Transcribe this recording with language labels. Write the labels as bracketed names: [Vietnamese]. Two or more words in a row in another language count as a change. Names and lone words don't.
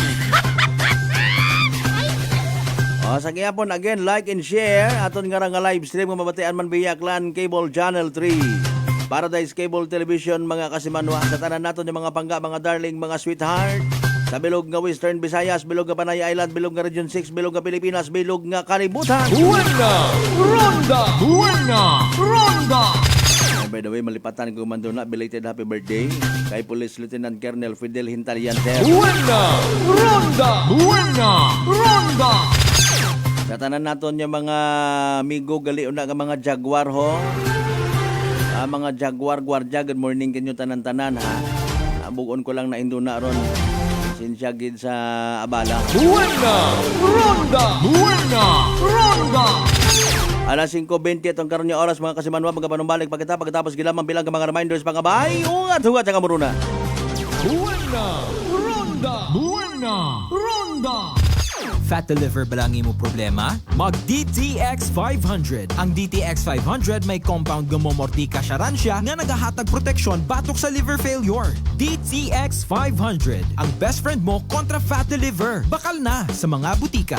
[Aklanon] Sa gihapon again, [English] like and share [Aklanon] aton nga [English] live stream [Aklanon] nga mabatian man via Clan Cable Channel 3, Paradise Cable Television, mga kasimanwa. Sa tanan naton yung mga pangga, mga darling, mga sweetheart sa bilog nga Western Visayas, bilog nga Panay Island, bilog nga Region 6, bilog nga Pilipinas, bilog nga kalibutan. Buena! Ronda! Buena! Ronda! [English] By the way, [Aklanon] malipatan ko man doon na [English] belated happy birthday [Aklanon] kay Police Lieutenant Colonel Fidel Hintalian sir. Buena! Ronda! Buena! Ronda! Sa tanan naton yung mga amigo gali una nga mga Jaguar ho. Mga Jaguar Guardia, [English] good morning [Aklanon] kanyo tanan-tanan ha. Bugon ko lang na induna ron. Sinsya gid sa abala. Buena! Ronda! Buena! Ronda! Alas 5:20 itong karon nga oras, mga kasimanwa, magapanumbalik pagkatapos gilamang bilang ka mga reminders pangabay. Ungat sa kamuruna. Buena! Ronda! Buena! Ronda! [English] Fat liver [Aklanon] ba lang imo problema? Mag DTX 500. Ang DTX 500 may compound gumomortika siya nga nagahatag proteksyon batok sa liver failure. DTX 500, ang [English] best friend [Aklanon] mo kontra [English] fat liver. [Aklanon] Bakal na sa mga butika.